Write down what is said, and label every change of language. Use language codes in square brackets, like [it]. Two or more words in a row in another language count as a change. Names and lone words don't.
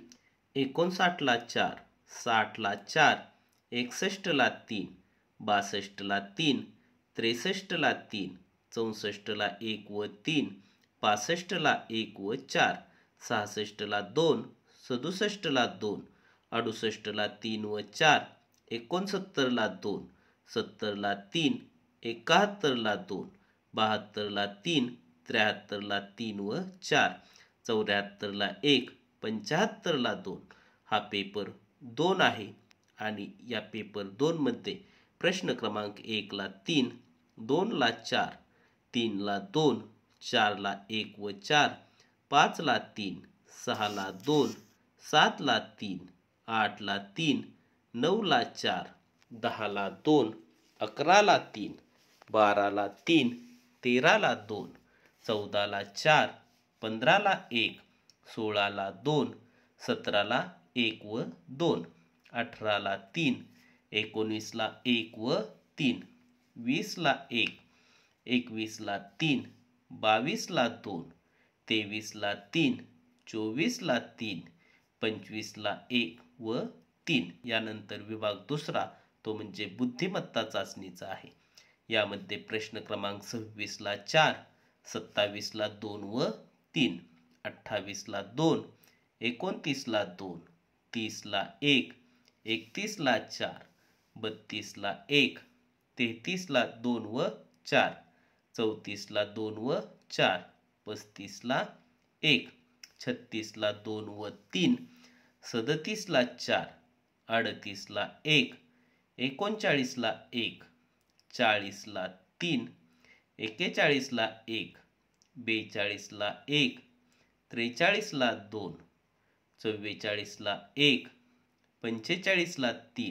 [mr] 59 ला 4, 60 ला 4, 61 ला 3, 62 ला 3, 63 ला 3, 64 ला 1 व 3, 65 ला 1 व 4, 66 ला 2, 67 ला 2, 68 ला 3 व 4, 69 ला 2, 70 ला 3, 71 ला 2, 72 ला 3, 73 ला 3 व 4, 74 ला 1, 75 ला 2। हा पेपर 2 आहे आणि या पेपर 2 मध्ये प्रश्न क्रमांक 1 ला 3, 2 ला 4, 3 ला 2, 4 ला 1 व 4, 5 ला 3, 6 ला 2, 7 ला 3, 8 ला 3, 9 ला 4, 10 ला 2, 11 ला 3, 12 ला 3, 13 ला 2, 14 ला 4, 15 ला 1, 16 ला 2, 17 ला 1 व 2, 18 ला 3, 19 ला 1 व 3, 20 ला 1, 21 ला 3, 22 ला 2, 23 ला 3, 24 ला 3, 25 ला 1 व 3। यानंतर विभाग दुसरा तो म्हणजे बुद्धिमत्ता चाचणीचा आहे। यामध्ये प्रश्न क्रमांक 26 ला 4, 27 ला 2 व 3, 28 ला 2, 29 ला 2, 30 ला 1, 31 ला 4, 32 ला 1, 33 ला 2 व 4, 34 ला 2 व 4, 35 ला 1, 36 ला 2 व 3, 37 ला 4, 38 ला 1, 39 ला 1, 40 ला 3, 41 ला 1, 42 ला 1, 43 ला 2, 44 ला 1, 45 ला 3।